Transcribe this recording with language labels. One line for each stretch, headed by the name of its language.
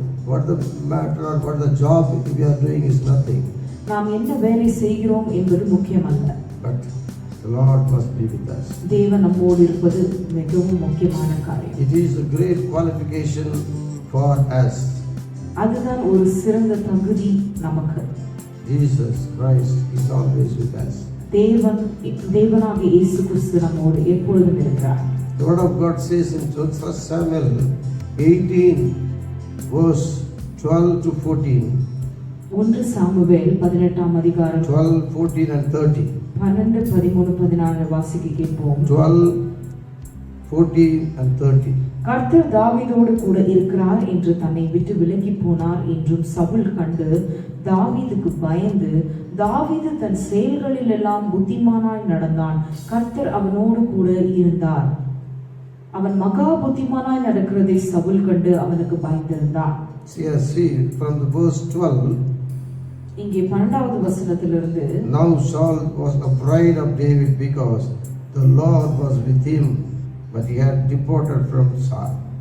English: What the matter or what the job we are doing is nothing.
Tamil: நாம் என்ன வேலை செய்கிறோம் என்பது முக்கியமல்ல.
English: But the Lord must be with us.
Tamil: தேவன் நம்மோடு இருப்பது மிகவும் முக்கியமான காரியம்.
English: It is a great qualification for us.
Tamil: அதுதான் ஒரு சிறந்த தகுதி நமக்கு.
English: Jesus Christ is always with us.
Tamil: தேவனாகிய இயேசு கிறிஸ்து நம்மோடு எப்பொழுதும் இருக்கிறார்.
English: The word of God says in 1 Samuel 18 verse 12 to 14.
Tamil: 1 Samuel 18ஆம் அதிகாரம்
English: 12, 14 and 30.
Tamil: 12, 13, 14 வாசிக்க கேட்போம்.
English: 12, 14 and 30.
Tamil: கர்த்தர் தாவீதோடு கூட இருக்கிறார் என்று தன்னை விட்டு விலகி போனார் என்றும் சவுல் கண்டு தாவீதுக்கு பயந்து தாவீது தன் செயல்களில் எல்லாம் புத்திமானாய் நடந்தான். கர்த்தர் அவனோடு கூட இருந்தார். அவன் மகா புத்திமானாய் நடக்கிறதை சவுல் கண்டு அவனுக்கு பயந்திருந்தான்.
English: See from the verse 12.
Tamil: இங்கே 12வது வசனத்திலிருந்து,
English: Now Saul was afraid of David because the Lord was with him, but he had departed from Saul.